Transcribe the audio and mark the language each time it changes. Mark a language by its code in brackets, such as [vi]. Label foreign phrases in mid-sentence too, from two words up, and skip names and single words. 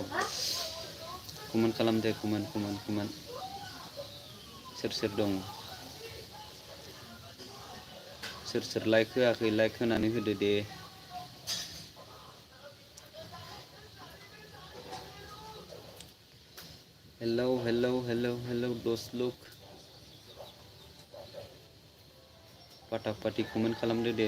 [brx] कमेंट खालाम दे कमेंट। सोर दं? सोर लाइक होआखै लाइक होनानै होदो दे। हेलौ [hi] दोस्त लोग, [brx] फाटाफाटि कमेंट खालामदो दे।